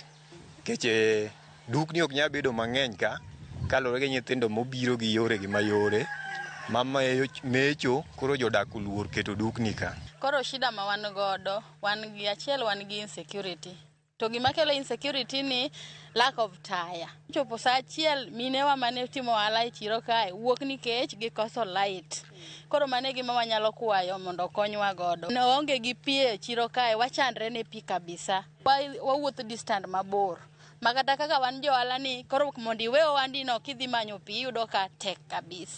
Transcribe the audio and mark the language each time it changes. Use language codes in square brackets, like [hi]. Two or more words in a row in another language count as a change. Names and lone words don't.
[luo] Keche dukni ok nyal bedo mang'eny ka kalore gi nyithindo mobiro gi yore gi mayore. Mama mecho koro jodak oluor keto dukni ka. Koro shida ma wan godo, wan gi insecurity. To gima kelo insecurity ni [en] lack of tire. [luo] Chopo sa achiel minewa mane timo ohala e chiro kae wuok nikech gikoso light. Koro mane gima wanyalo kwayo mondo okonywa godo. Ne onge gi pi e chiro kae wachandre ne pi kabisa. Wawuotho distant mabor. Makata kaka wan jo ohala ni koro mondo iwe owandino kidhi manyo pi yudo ka tek kabisa.